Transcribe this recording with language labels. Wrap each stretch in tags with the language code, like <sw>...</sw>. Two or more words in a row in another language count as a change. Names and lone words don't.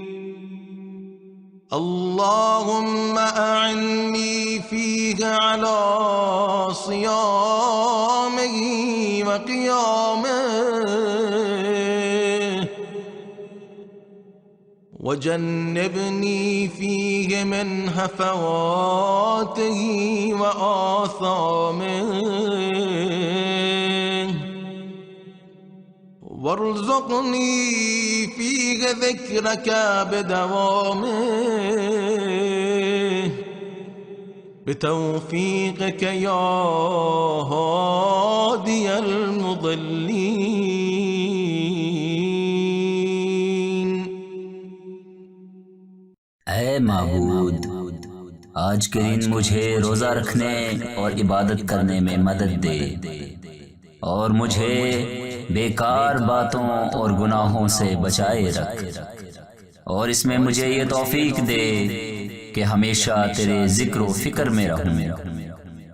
<ar>اللهم أعني فيه على صيامه و قيامه وجنبني فيه من هفواته وآثامه وارزقني فيه ذكرك بدوامه بتوفيقك يا هادي المضلين.</ar> <hi>ऐ माबूद, आज के दिन मुझे रोज़ा रखने और इबादत करने में मदद दे और मुझे बेकार बातों और गुनाहों से बचाए रख, और इसमें मुझे ये तौफीक दे कि हमेशा तेरे जिक्र व फिक्र में रहूं।</hi>